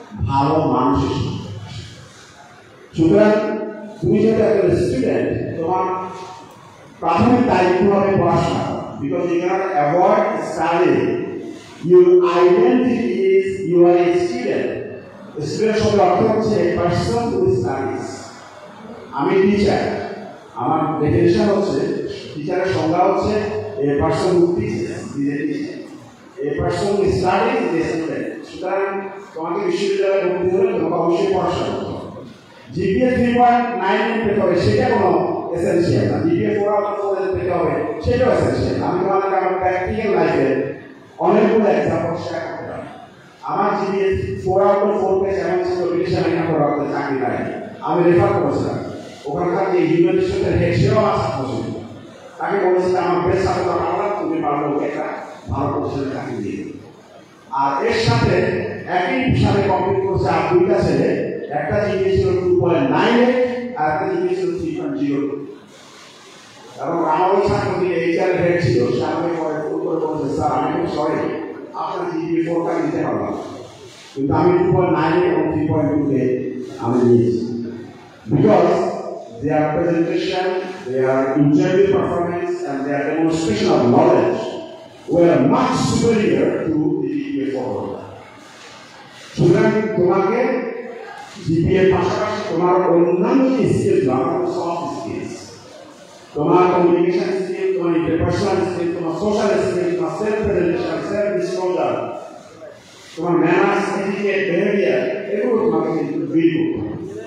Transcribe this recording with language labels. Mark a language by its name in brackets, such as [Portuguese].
[Bangla] ভালো মানুষের সংকট। সুতরাং তুমি যদি একজন স্টুডেন্ট, তোমার প্রাথমিক দায়িত্ব হবে পড়াশোনা, [English] Because you cannot avoid study. Your identity is you are a student. Student [Bangla] শব্দের অর্থ হচ্ছে [English] A person who studies. [Bangla] আমি টিচার, আমার ডেফিনিশন হচ্ছে, টিচারের সংজ্ঞা হচ্ছে [English] A person who teaches. a person who studies is a student. [Bangla] সুতরাং তোমাকে বিশ্ববিদ্যালয়ে ভর্তি হলে তোমাকে অবশ্যই পড়াশোনা করতে হবে। জিপিএ 3.9 পেতে হবে সেটা কোনো এসেনশিয়াল না। জিপিএ 4/4 পেতে হবে সেটাও এসেনশিয়াল। আমি তোমাদেরকে আমার প্র্যাকটিক্যাল লাইফে অনেকগুলো এক্সাম্পল শেয়ার করতে পারি। আমার জিপিএ 4/4 পেয়েছে এমন ছিল ব্রিটিশ আমেরিকা পড়াতে চাকরি নাই। আমি রেফার করেছিলাম ওখানকার যে ইউনিভার্সিটির হেড সেও আমার ছাত্র ছিল। তাকে বলেছিলাম আমার বেস্ট ছাত্র আমরা তুমি পারলে ওকে একটা ভালো প্রতিষ্ঠানে চাকরি দিয়ে। আর এর সাথে একই সাথে কমপ্লিট করছে আর দুইটা ছেলে, একটা জিপিএ ছিল 2.98 আর একটা জিপিএ ছিল 3.02। এবং আমার ওই ছাত্র যে এইচআর হেড ছিল সে আমাকে পরে ফোন করে বলছে স্যার আমি খুব সরি আপনার জিপিএ 4টা নিতে পারলাম, কিন্তু আমি 2.9 এবং 3.2 আমি নিয়েছি। [English] Because their presentation, their interview performance, and their demonstration of knowledge were much superior to the GPA 4. [Bangla] সুতরাং তোমাকে জিপিএ পাশাপাশি তোমার অন্যান্য স্কিল, সফট স্কিলস, তোমার কমিউনিকেশন স্কিল, তোমার ইন্টারপার্সোনাল স্কিল, তোমার সোশ্যাল স্কিল, তোমার সেলফ প্রেজেন্টেশন, সেলফ ডিসক্লোজার, তোমার ম্যানার্স, এটিকেট, বিহেভিয়ার, এগুলো তোমাকে কিন্তু বিল্ড করতে হবে।